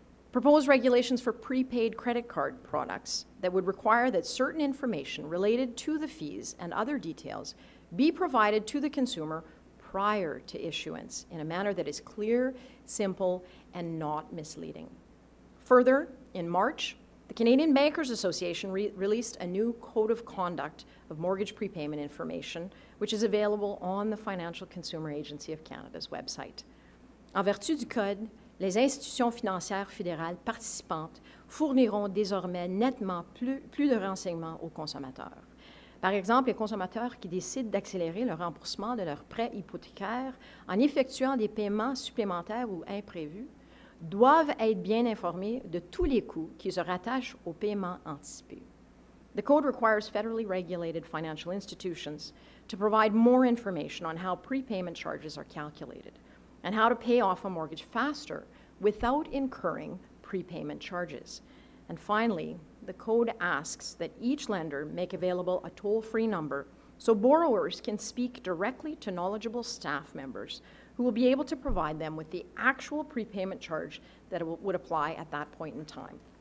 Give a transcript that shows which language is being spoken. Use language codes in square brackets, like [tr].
[en] Proposed regulations for prepaid credit card products that would require that certain information related to the fees and other details be provided to the consumer prior to issuance in a manner that is clear, simple, and not misleading. Further, in March, the Canadian Bankers Association released a new Code of Conduct of Mortgage Prepayment Information, which is available on the Financial Consumer Agency of Canada's website. [fr] En vertu du Code, les institutions financières fédérales participantes fourniront désormais nettement plus de renseignements aux consommateurs. Par exemple, les consommateurs qui décident d'accélérer le remboursement de leurs prêts hypothécaires en effectuant des paiements supplémentaires ou imprévus doivent être bien informés de tous les coûts qui se rattachent au paiement anticipé. [en] The code requires federally regulated financial institutions to provide more information on how prepayment charges are calculated and how to pay off a mortgage faster without incurring prepayment charges. And finally, the code asks that each lender make available a toll-free number so borrowers can speak directly to knowledgeable staff members who will be able to provide them with the actual prepayment charge that would apply at that point in time.